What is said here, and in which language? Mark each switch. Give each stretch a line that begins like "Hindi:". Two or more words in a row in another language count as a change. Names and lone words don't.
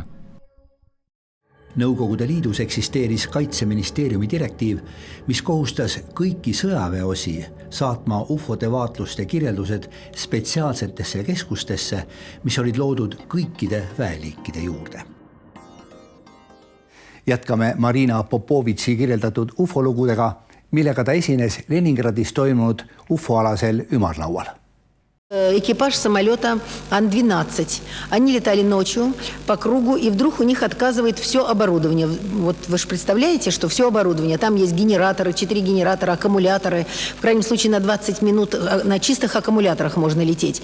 Estonian: Nõukogude Liidus eksisteeris Kaitseministeeriumi direktiiv, mis kohustas kõiki sõjaväeosi saatma UFOde vaatluste kirjeldused spetsiaalsetesse keskustesse, mis olid loodud kõikide väeliikide juurde. Jätkame Marina Popovitši kirjeldatud UFO-lugudega, millega ta esines Leningradis toimunud UFO-alasel ümarlaual.
Russian: Экипаж самолета Ан-12. Они летали ночью по кругу, и вдруг у них отказывает все оборудование. Вот вы же представляете, что все оборудование. Там есть генераторы, 4 генератора, аккумуляторы. В крайнем случае на 20 минут на чистых аккумуляторах можно лететь.